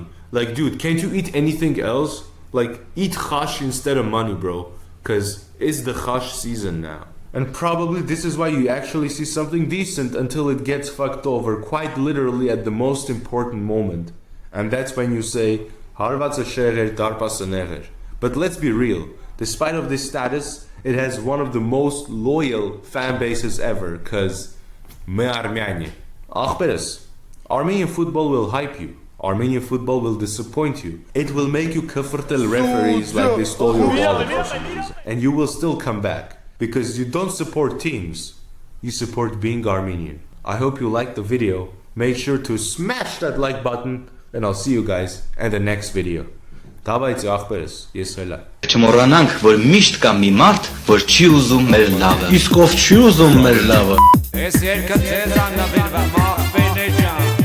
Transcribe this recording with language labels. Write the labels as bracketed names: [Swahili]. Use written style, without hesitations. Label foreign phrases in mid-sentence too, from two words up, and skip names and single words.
[English] Like, dude, can't you eat anything else? Like, eat chash instead of money, bro. Because it's the chash season now. And probably this is why you actually see something decent until it gets fucked over quite literally at the most important moment. And that's when you say, [Armenian] Հարվածը շեղեր, դարպասը նեղեր. [English] But let's be real, despite of this status, it has one of the most loyal fan bases ever, cause me Armenia. Ախպերս, Armenian football will hype you. Armenian football will disappoint you. It will make you kafirtel referees like they stole your wallet for some reason. And you will still come back. Because you don't support teams, you support being Armenian. I hope you liked the video. Make sure to smash that like button, and I'll see you guys in the next video. [Armenian] Դավայցի ախպերս, ես հելա։ Չմոռանանք, որ միշտ կա մի մարդ, որ չի ուզում մեր լավը։ Իսկ ով չի ուզում մեր լավը։ Ես երկը ձեզ աննվիրվեմ ախպերներ ջան։